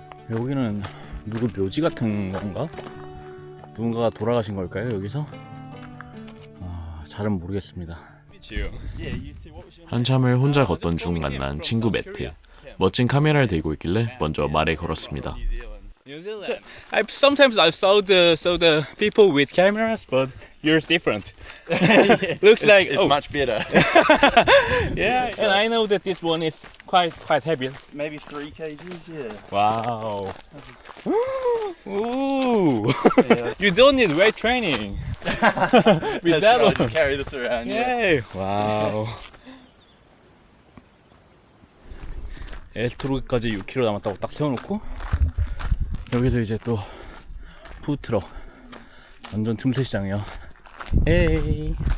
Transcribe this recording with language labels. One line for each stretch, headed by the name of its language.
Korean: 여기는 누구 묘지 같은 건가? 누군가가 돌아가신 걸까요, 여기서? 잘은 모르겠습니다. 한참을 혼자 걷던 중 만난 친구 매트. 멋진 카메라를 들고 있길래 먼저 말을 걸었습니다.
English: New Zealand. Sometimes I saw the people with cameras, but yours different. Looks like It's much better. yeah, and I know that this one is quite heavy. Maybe 3 kgs, yeah. Wow. Ooh. Yeah. You don't need weight training. With That's that right, one. just carry this around, yeah. Yay. Wow.
Korean: 에스토르까지 6km 남았다고 딱 세워놓고 여기서 이제 또 푸드트럭 완전 틈새 시장이요. 에이.